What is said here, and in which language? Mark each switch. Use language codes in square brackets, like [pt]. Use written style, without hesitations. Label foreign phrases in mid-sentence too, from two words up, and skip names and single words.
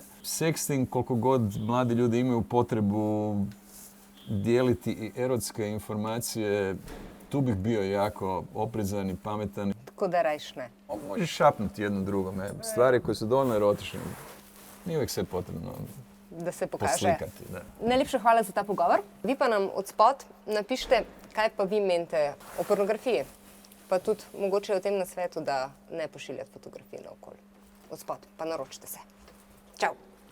[hr] Sexting, koliko god mladi ljudi imaju potrebu dijeliti i erotske informacije, tu bih bio jako oprezan i pametan. Tako da rajš ne. Možeš šapnuti jedno drugome. Stvari koje su dovoljno erotične. Nije uvijek sve potrebno Da se pokaže. [sl] poslikati. Da. Najlepša hvala za ta pogovor. Vi pa nam odspod napišite, kaj pa vi menite o pornografiji. Pa tudi mogoče o tem nasvetu, da ne pošiljate fotografij naokoli. Odspod, pa naročite se. Čau!